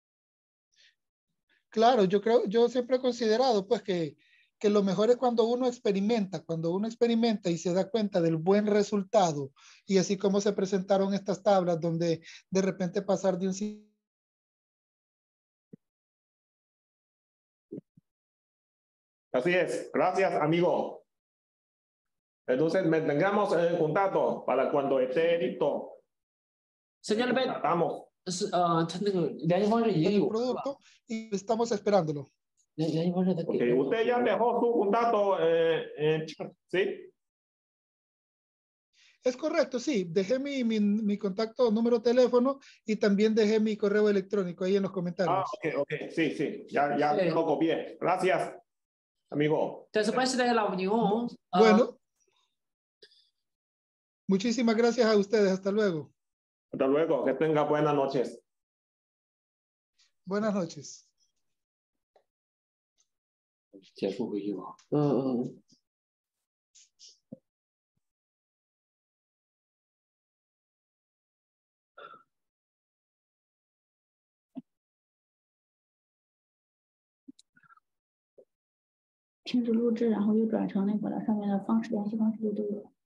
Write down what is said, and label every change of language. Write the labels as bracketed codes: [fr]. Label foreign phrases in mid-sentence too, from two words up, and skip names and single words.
[es] Claro, yo siempre he considerado pues que lo mejor es cuando uno experimenta y se da cuenta del buen resultado, y así como se presentaron estas tablas donde de repente pasar de un... Así es, gracias amigo. Entonces mantengamos en contacto para cuando esté listo. Señor Ben, Estamos. [zh] 他那个联系方式已经 [es] el [zh] 有 [es] producto y estamos esperándolo. [zh] 联系方式他给 [es] Okay, usted ya dejó su contacto en chat, ¿sí? Es correcto, sí. Dejé mi contacto, número de teléfono, y también dejé mi correo electrónico ahí en los comentarios. Ok, sí, sí, ya lo copié. Gracias, amigo. [zh] 这是本时代的老牛 [es] Bueno, muchísimas gracias a ustedes. Hasta luego. Hasta luego, que tenga buenas noches. Buenas noches. [zh] 结束会议吧。停止录制，然后又转成那个了，上面的联系方式都有。